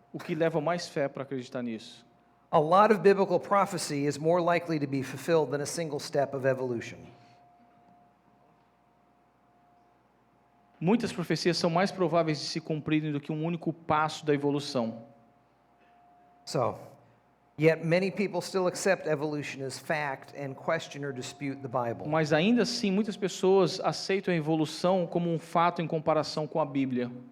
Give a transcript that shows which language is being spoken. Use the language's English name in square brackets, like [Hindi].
[Portuguese] O que leva mais fé para acreditar nisso. [English] A lot of biblical prophecy is more likely to be fulfilled than a single step of evolution. [Portuguese] Muitas profecias são mais prováveis de se cumprirem do que um único passo da evolução. [English] So, yet many people still accept evolution as fact and question or dispute the Bible. [Portuguese] Mas ainda assim, muitas pessoas aceitam a evolução como um fato em comparação com a Bíblia.